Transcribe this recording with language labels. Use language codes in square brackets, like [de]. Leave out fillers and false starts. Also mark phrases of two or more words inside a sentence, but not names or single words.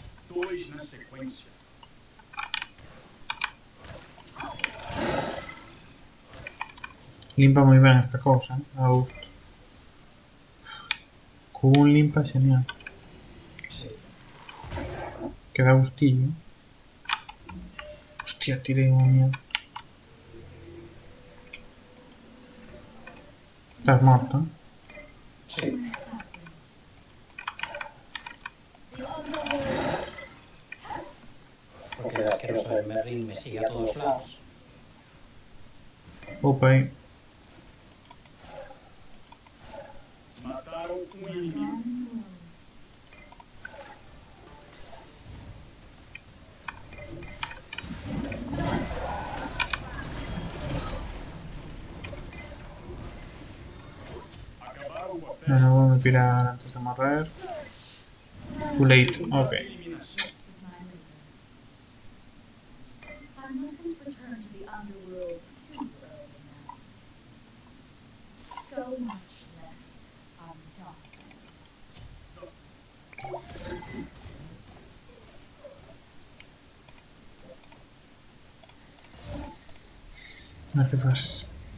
[pt] dois na sequência. [es] Limpa muy bien esta cosa, ¿eh? A gusto. Con un limpa genial. Sí. Queda gustillo. Hostia, tiré una mierda. Estás muerto, ¿eh? Sí. Porque el asqueroso del Merlin me sigue a todos lados. Opa ahí. [pt] Mataram inimigo. Acabaram com a [es] No, no voy a pirar antes de morrer. [en] Too late. Ok. [pt] eliminação. [en] I mustn't return to the underworld too early now. So much left undone. [gl] A ver qué fas.